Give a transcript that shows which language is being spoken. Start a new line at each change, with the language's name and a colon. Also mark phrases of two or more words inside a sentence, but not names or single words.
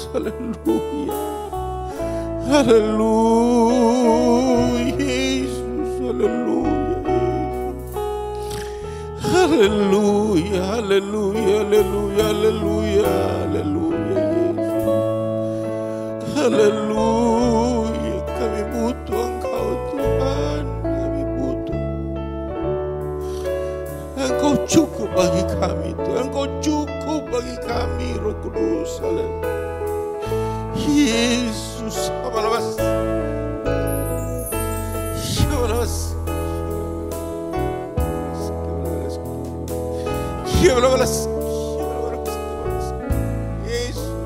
Indonesian: Haleluya. Haleluya Yesus. Haleluya. Haleluya, haleluya, haleluya, haleluya, haleluya Yesus. Haleluya, kami butuh Engkau Tuhan, kami butuh. Engkau cukup bagi kami Tuhan, Engkau cukup bagi kami Roh Kudus. Haleluya. Yesus, apa-apa. Yesus.